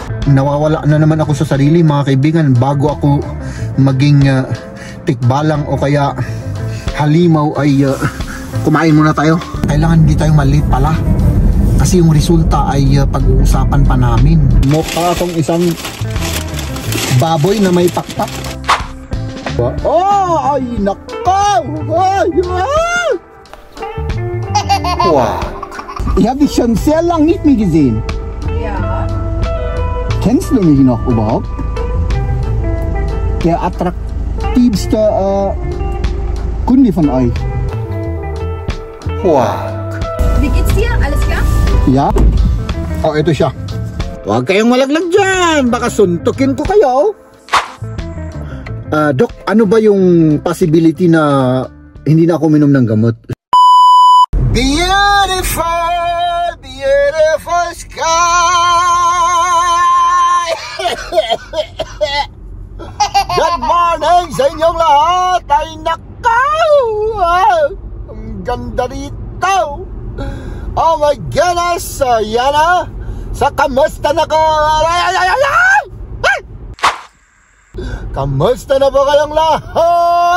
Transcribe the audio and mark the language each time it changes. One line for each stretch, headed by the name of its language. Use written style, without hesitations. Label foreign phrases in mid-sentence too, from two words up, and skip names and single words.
Filipino: Nawawala na naman ako sa sarili, mga kaibigan, bago ako maging tikbalang o kaya halimaw ay kumain muna tayo. Kailangan hindi tayo maliit pala kasi yung resulta ay pag-uusapan pa namin. Mukha akong isang baboy na may pakpak. Oh, ay nakaw! Ay, ay! Wow!
German: Ich habe dich schon sehr lang nicht mehr gesehen. Ja. Kennst du mich noch überhaupt? Der attraktivste Kunde von euch. Wow! Wie geht's dir? Alles klar? Ja?
Filipino: Oh, ito siya. Huwag kayong malaglag dyan. Baka suntukin ko kayo. Dok, ano ba yung possibility na hindi na ako minom ng gamot?
English: Beautiful, beautiful sky. Good morning
Filipino: sa inyong lahat. Ay nakaw. Ang ganda rito.
English: Oh my goodness.
Filipino: Yan na. Sa kamusta na ko. Kamusta na ba kayong lahat?